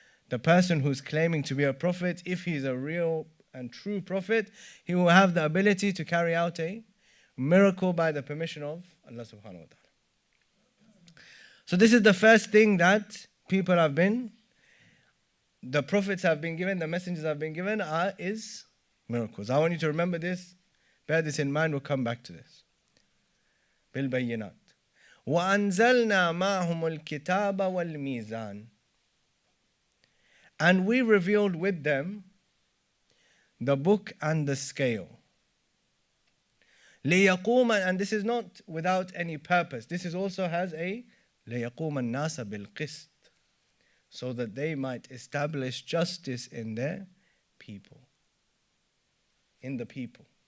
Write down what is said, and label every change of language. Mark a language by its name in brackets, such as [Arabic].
[English] The person who's claiming to be a prophet, if he's a real and true prophet, he will have the ability to carry out a miracle by the permission of Allah subhanahu wa ta'ala. So this is the first thing that people have been, the prophets have been given, the messengers have been given, is miracles. I want you to remember this, bear this in mind, we'll come back to this. [Arabic] بالبينات وأنزلنا معهم الكتاب والميزان. [English] And we revealed with them the book and the scale. ليقوم, and this is not without any purpose. This is also has a [Arabic] ليقوم الناس بالقسط, [English] so that they might establish justice in their people. In the people.